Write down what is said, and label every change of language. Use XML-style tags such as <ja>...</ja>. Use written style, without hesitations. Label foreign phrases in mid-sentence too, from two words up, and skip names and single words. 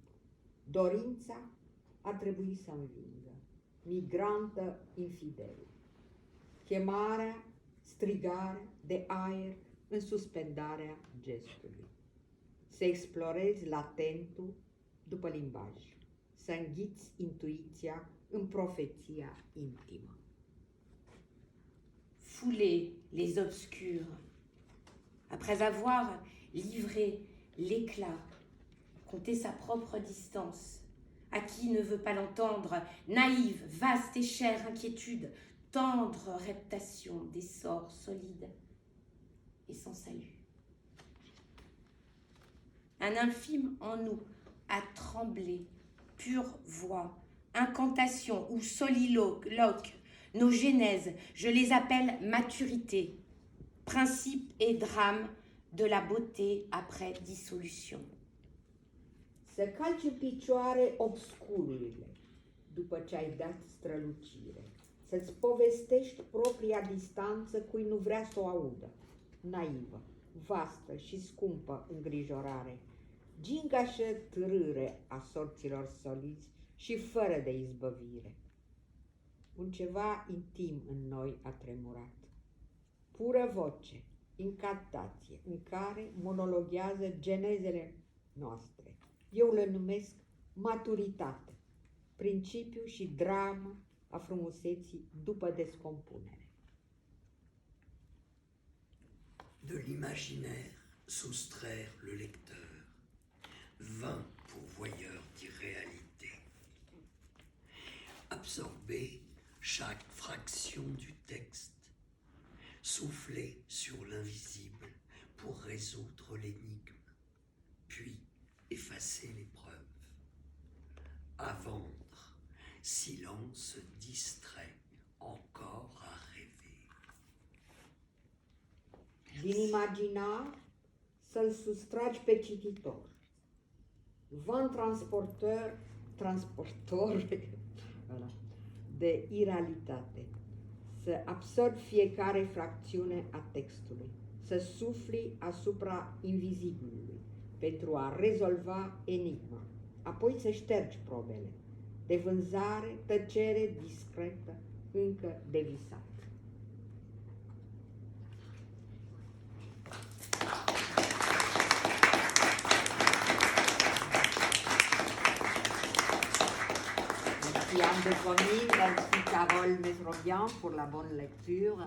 <ro>Dorința ar trebui să învingă, migrantă infidelă. Chemarea, strigarea de aer în suspendarea gestului. Să explorezi latentul după limbaj. Să înghiți intuiția în profeția intimă.</ro> <fr>Fouler les obscurs. Après avoir livré l'éclat, compter sa propre distance, à qui ne veut pas l'entendre, naïve, vaste et chère inquiétude, tendre reptation des sorts solides et sans salut. Un infime en nous a tremblé, pure voix, incantation ou soliloque, nos genèses, je les appelle maturité, principe et drame de la beauté après dissolution.</fr> <ro>Să calci în picioare obscururile după ce ai dat strălucire. Să-ți povestești propria distanță cui nu vrea să o audă. Naivă, vastă și scumpă îngrijorare, gingașă târâre a sorților soliți și fără de izbăvire. Un ceva intim în noi a tremurat. Pură voce, incantație, în care monologhează genezele noastre. Eu le numesc maturitate, principiu și dramă a frumuseții după descompunere.</ro> <fr>De l'imaginaire soustraire le lecteur, vain pourvoyeur d'irréalité. Absorber chaque fraction du texte, souffler sur l'invisible pour résoudre l'énigme, puis effacer l'épreuve. silence distrait, encore à rêver.</fr> <ro>Din imaginar să-l sustragi pe cititor. Van transportor voilà, de irealitate. Să absorbi fiecare fracțiune a textului. Să sufli asupra invizibilului pentru a rezolva enigma. Apoi să ștergi probele. De vânzare, tăcere discretă, încă de visat.</ro> <fr>Merci Anne de Comines, merci Carole Mesrobian pour la bonne lecture.</fr>